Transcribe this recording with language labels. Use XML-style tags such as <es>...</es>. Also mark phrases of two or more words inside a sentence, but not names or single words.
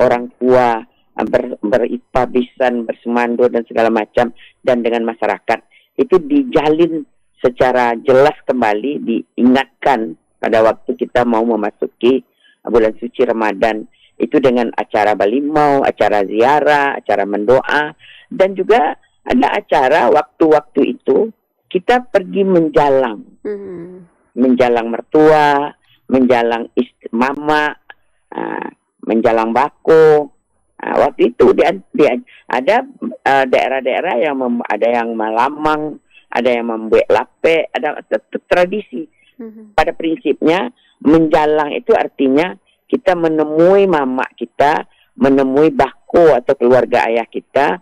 <id>orang tua, beripabisan, bersemando dan segala macam, dan dengan masyarakat itu dijalin secara jelas kembali, diingatkan pada waktu kita mau memasuki bulan suci Ramadan. Itu dengan acara balimau, acara ziarah, acara mendoa, dan juga ada acara waktu-waktu itu kita pergi menjalang, mhm, menjalang mertua, menjalang mama, menjalang bako. Waktu itu ada daerah-daerah yang ada yang melamang, ada yang membuat lape, ada tradisi. mhm, Pada prinsipnya menjalang itu artinya kita menemui mama kita, menemui bako atau keluarga ayah kita,</id>